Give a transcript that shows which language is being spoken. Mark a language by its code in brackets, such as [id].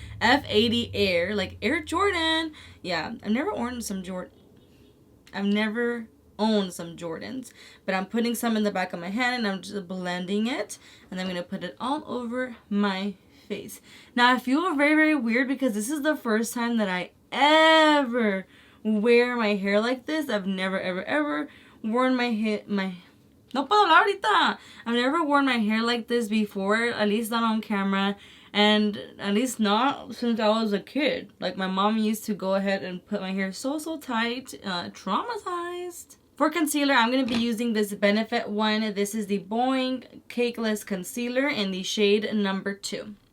[en] F80 Air, like Air Jordan. Yeah, I've never owned some Jordans, but I'm putting some in the back of my hand and I'm just blending it, and I'm gonna put it all over my face. Now I feel very, very weird because this is the first time that I ever wear my hair like this. I've never, ever worn my hair, [es] no puedo hablar ahorita. [en] I've never worn my hair like this before, at least not on camera, and at least not since I was a kid. Like, my mom used to go ahead and put my hair so tight, traumatized. For concealer, I'm going to be using this Benefit one. This is the Boing Cakeless Concealer in the shade number 2.